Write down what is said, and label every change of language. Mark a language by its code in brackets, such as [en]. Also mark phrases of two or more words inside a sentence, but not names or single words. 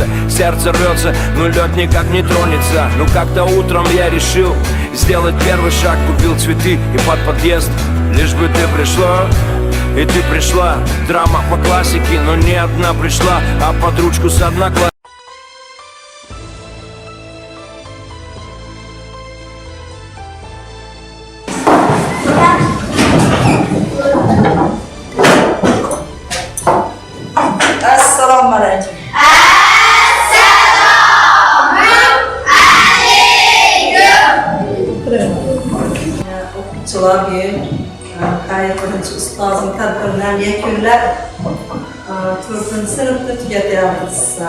[ru] Сердце рвется, но лед никак не тронется. Ну как-то утром я решил сделать первый шаг, купил цветы и под подъезд. Лишь бы ты пришла, и ты пришла. Драма по классике, но не одна пришла, а под ручку с одноклассником. [uz] Assalomu alaykum. O'quvchilar birinchi ustozim tadbirlarini yakunlab 4-sinfni tugatyapmiz.